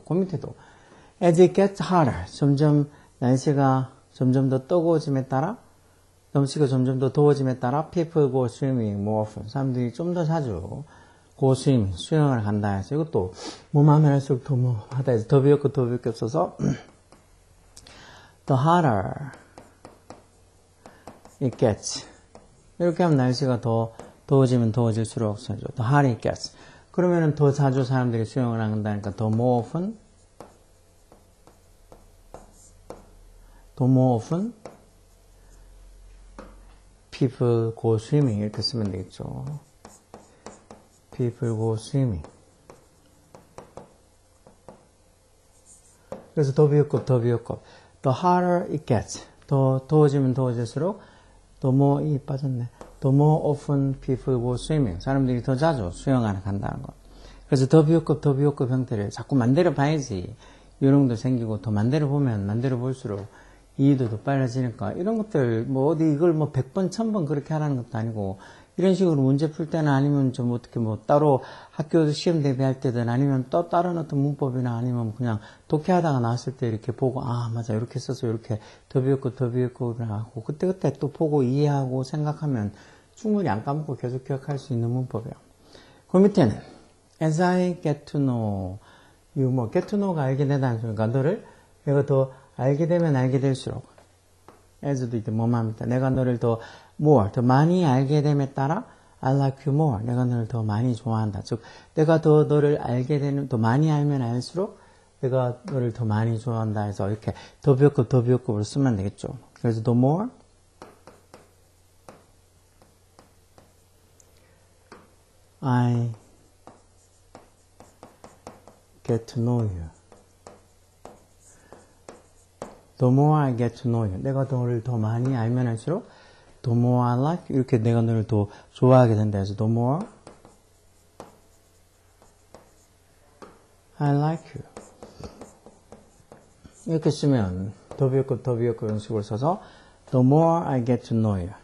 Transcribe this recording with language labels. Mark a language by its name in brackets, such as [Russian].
[Korean] 그 밑에도 [English] as it gets hotter. [Korean] 점점 날씨가 점점 더 뜨거워짐에 따라 날씨가 점점 더 더워짐에 따라 [English] people go swimming more often. [Korean] 사람들이 좀 더 자주 [English] go swimming, [Korean] 수영을 간다 해서 이것도 뭐만 하면 할수록 더 뭐 하다 해서 더 비교급 써서 [English] the hotter it gets. [Korean] 이렇게 하면 날씨가 더 더워지면 더워질수록 써죠. [English] the hotter it gets. [Korean] 그러면은 더 자주 사람들이 수영을 한다니까 [English] the more often people go swimming [Korean] 이렇게 쓰면 되겠죠. [English] people go swimming. [Korean] 그래서 더 비교급 [English] the hotter it gets. [Korean] 더 더워지면 더워질수록 [English] the more [Korean] 이 빠졌네. [English] the more often people go swimming. [Korean] 사람들이 더 자주 수영하러 간다는 거. 그래서 더 비교급 형태를 자꾸 만들어 봐야지 요령도 생기고 더 만들어 보면 만들어 볼수록 이해도 더 빨라지니까 이런 것들 뭐 어디 이걸 뭐 100번 1000번 그렇게 하라는 것도 아니고 이런 식으로 문제 풀 때는 아니면 좀 어떻게 뭐 따로 학교 시험 대비할 때든 아니면 또 다른 어떤 문법이나 아니면 그냥 독해하다가 나왔을 때 이렇게 보고 아 맞아 이렇게 써서 이렇게 더 비교급을 하고 그때 또 보고 이해하고 생각하면 충분히 안 까먹고 계속 기억할 수 있는 문법이에요. 그 밑에는 [English] as I get to know you [Korean] 뭐 get to know가 알게 되다는 소리니까 너를 내가 더 알게 되면 알게 될수록 as도 이제 뭐만 합니다. 내가 너를 더 more, 더 많이 알게 됨에 따라 [English] I like you more. [Korean] 내가 너를 더 많이 좋아한다. 즉 내가 더 너를 알게 되는 더 많이 알면 알수록 내가 너를 더 많이 좋아한다 해서 이렇게 더 비교급으로 쓰면 되겠죠. [English] 그래서 the more I get to know you. The more I get to know you. [Korean] 내가 너를 더 많이 알면 할수록 [English] the more I like you. [Korean] 이렇게 내가 너를 더 좋아하게 된다 해서 [English] the more I like you. [Korean] 이렇게 쓰면 더 비교급 이런 식으로 써서 [English] the more I get to know you.